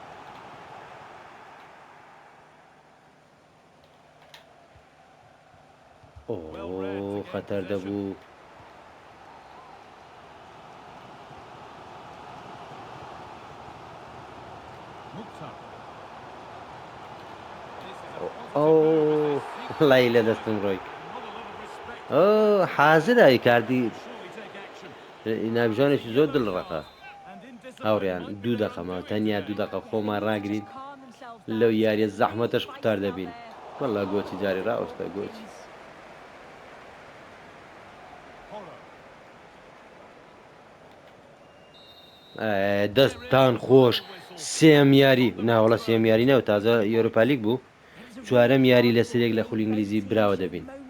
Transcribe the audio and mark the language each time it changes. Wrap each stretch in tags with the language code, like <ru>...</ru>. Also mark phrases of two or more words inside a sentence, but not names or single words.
<ckb>ئۆ خەتەر دەبوو. Mukhtar. ئەو لای لە دەستم ڕۆی</ckb> <en>Not a lot of respect.</en> <ckb>ئەو حازرایی کاردی</ckb> <en>Surely take action.</en> <ckb>ناویژانێکی زۆر دڵڕەقە</ckb> <en>And in discipline</en> <ckb>هاوڕێیان</ckb> <en>might be</en> <ckb>دوو</ckb> <en>their</en> <ckb>دەقەمە</ckb> <en>undoing</en> <ckb>تەنیا</ckb> <en>today.</en> <ckb>دوو دەقە</ckb> <en>Yeah,</en> <ckb>خۆمان</ckb> <en>they need to</en> <ckb>ڕاگرین</ckb> <en>just calm themselves down.</en> <ckb>لەو</ckb> <en>It's</en> <ckb>یاریە</ckb> <en>really</en> <ckb>زەحمەتەش</ckb> <en>feisty</en> <ckb>قوتار</ckb> <en>out</en> <ckb>دەبین.</ckb> <en>there.</en> <ckb>وەڵا گۆچی جارێ ڕاوەستە گۆچی. Porro. دەستان خۆش سێم یاری ناوەڵە سێم یاری نەوە تازە یۆرۆپالیگ بوو چوارەم یاری لە سرێک لە خولی ئینگلیزی براوە دەبین.</ckb>